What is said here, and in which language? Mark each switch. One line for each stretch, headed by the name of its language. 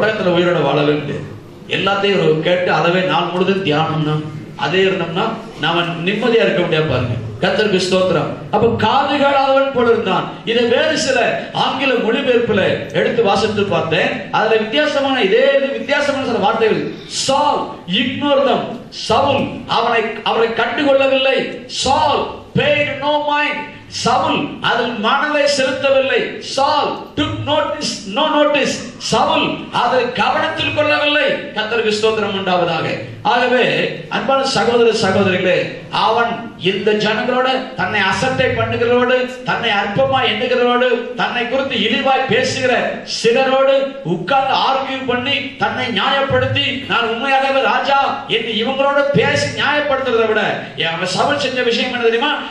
Tamil: உலகத்துல உயிரோட வாழவே முடியாது. எல்லாத்தையும் ஒரு கேட்டு அதவே நாள் முழுதும் தியானம்னா அதே இருந்தோம்னா நாம நிம்மதியா இருக்க முடியாது. பாருங்க, கர்த்தருக்கு ஸ்தோத்திரம். அப்ப காது கேளாதவன் போல இருந்தான். இதை வேறு சில ஆங்கில மொழிபெயர்ப்புல எடுத்து வாசித்து பார்த்தேன். அதுல வித்தியாசமான வித்தியாசமான சில வார்த்தைகள்.
English: Saul ignore them.
Tamil: சவுல் அவரை கண்டுகொள்ளவில்லை.
English: Saul paid no mind.
Tamil: சவுல் அதில் மனதை செலுத்தவில்லை.
English: Saul took no notice.
Tamil: சவுல் அதை கவனத்தில் கொள்ளவில்லை. கர்த்தருக்கு ஸ்தோத்திரம் உண்டாவதாக. ஆகவே அன்பான சகோதர சகோதரிகளே, அவன் இந்த ஜனங்களோட தன்னை அசட்டை பண்ணுகிறோடு, தன்னை அற்பமா எண்ணுகிறோடு, தன்னை குறித்து இழிவாய் பேசுகிற சிலரோடு உட்கார்ந்து ஆர்கியூ பண்ணி தன்னை நியாயப்படுத்தி நான் உண்மையாகவே ராஜா என்று இவங்களோட பேசி நியாயப்படுத்துறதை விட அவன் சவுல் செஞ்ச விஷயம் என்ன தெரியுமா?